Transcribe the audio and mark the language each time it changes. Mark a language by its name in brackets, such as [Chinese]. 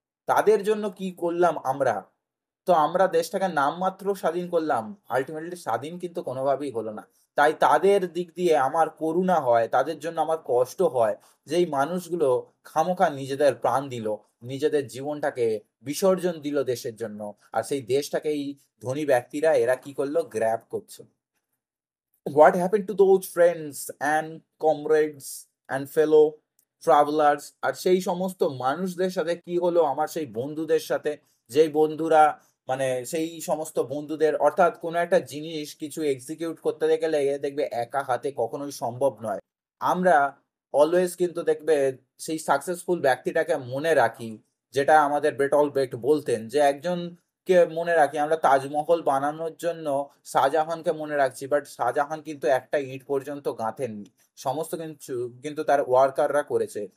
[Bangla] তাদের জন্য কি করলাম আমরা? তো আমরা দেশটাকে নামমাত্র স্বাধীন করলাম, আলটিমেটলি স্বাধীন কিন্তু কোনোভাবেই হলো না। তাই তাদের দিক দিয়ে আমার করুণা হয়, তাদের জন্য আমার কষ্ট হয়, যে এই মানুষগুলো খামোখা নিজেদের প্রাণ দিল, নিজেদের জীবনটাকে বিসর্জন দিল দেশের জন্য, আর সেই দেশটাকে এই ধনী ব্যক্তিরা এরা কি করলো? গ্র্যাব করছে। [English] What happened to those friends and comrades and fellow travelers? [Bangla] আর সেই সমস্ত মানুষদের সাথে কি হলো? আমার সেই বন্ধুদের সাথে, যেই বন্ধুরা, মানে সেই সমস্ত বন্ধুদের, অর্থাৎ কোনো একটা জিনিস কিছু এক্সিকিউট করতে গেলে দেখবে একা হাতে কখনোই সম্ভব নয়। আমরা অলওয়েজ কিন্তু দেখবে সেই সাকসেসফুল ব্যক্তিটাকে মনে রাখি, যেটা আমাদের বেটল বেট বলতেন, যে একজন কে মনে রাখি আমরা তাজমহল বানানোর জন্য শাহজাহানকে মনে রাখছি, বাট শাহজাহান কিন্তু একটা ইট পর্যন্ত গাঁথেননি, সমস্ত কিছু কিন্তু তার ওয়ার্কাররা করেছে।